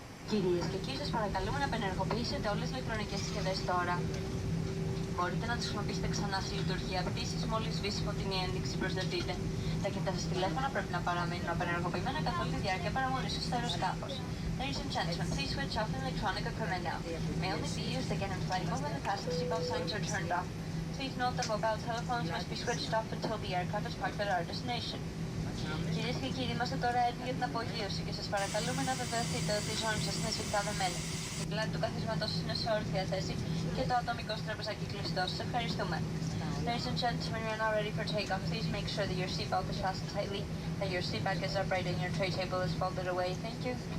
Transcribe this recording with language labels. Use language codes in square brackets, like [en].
[el] Κυρίες και κύριοι, σας παρακαλούμε να απενεργοποιήσετε όλες τις ηλεκτρονικές συσκευές τώρα. Μπορείτε να τις χρησιμοποιήσετε ξανά σε λειτουργία πτήσης μόλις σβήσει φωτεινή ένδειξη προσδεθείτε. Τα κινητά σας τηλέφωνα πρέπει να παραμείνουν απενεργοποιημένα καθ' όλη τη διάρκεια παραμονής σας στο αεροσκάφος. [en] Ladies and gentlemen, please switch off the electronic equipment now. May only be used again in flight mode when the fasten seatbelt signs are turned off. Please note that mobile telephones must be switched off until the aircraft is parked at our destination. [el] Κυρίες και κύριοι, είμαστε τώρα έτοιμοι για την απογείωση και σας παρακαλούμε να βεβαιωθείτε ότι η ζώνη σας είναι σφιχτά δεμένη. Η πλάτη του καθίσματός σας είναι σε όρθια θέση και το ατομικό στραπεζάκι κλειστό. Σας ευχαριστούμε. [en] Ladies and gentlemen, we are now ready for takeoff. Please make sure that your seatbelt is fastened tightly, that your seat back is upright and your tray table is folded away. Thank you.